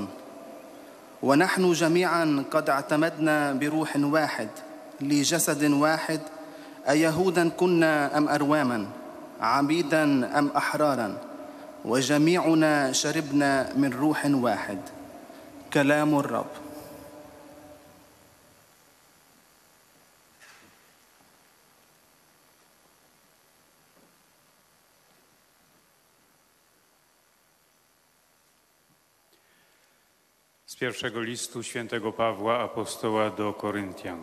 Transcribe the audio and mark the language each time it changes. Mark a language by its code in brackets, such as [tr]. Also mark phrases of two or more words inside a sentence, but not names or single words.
[ar] ونحن جميعا قد اعتمدنا بروح واحد لجسد واحد، أيهودا كنا أم أرواما، عبيدا أم أحرارا، وجميعنا شربنا من روح واحد. كلام الرب. [pl] Z pierwszego listu świętego Pawła, apostoła do Koryntian.